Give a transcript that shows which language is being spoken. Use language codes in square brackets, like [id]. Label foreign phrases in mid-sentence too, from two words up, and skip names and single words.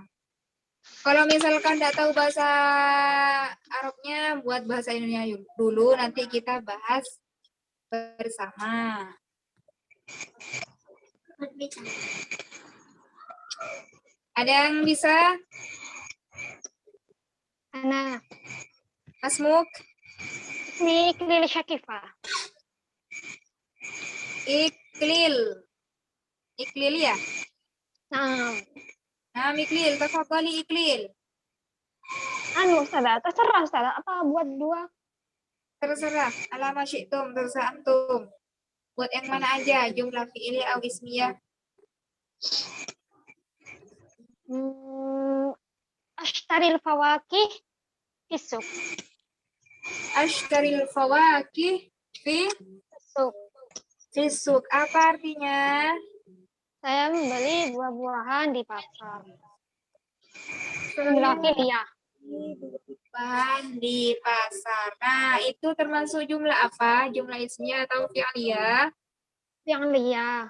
[id] Kalau misalkan tidak tahu bahasa Arabnya, buat bahasa Indonesia dulu, nanti kita bahas bersama. Ada yang bisa? [ar] Ana Masmuk? ismi Iklil Syakifah. Iklil. [id] Iklil ya? Nah, [ar] Nah, Iklil. Tafadhali Iklil. [id] Ustazah, terserah Ustazah, apa buat 2? Terserah. [ar] على ما شئتم. [id] Terserah antum. Buat yang mana aja? [ar] جملة فعلية [id] atau ismiyah. [ar] اشتريت الفواكه في السوق. اشتريت الفواكه Isuk. fisuk. [id] Apa artinya? Saya membeli buah-buahan di pasar. [ar] جملة فعلية. [id] Bahan di pasar. Nah, itu termasuk jumlah apa? [ar] جملة اسمية [id] atau fi'liyah? [ar] Fi'liyah.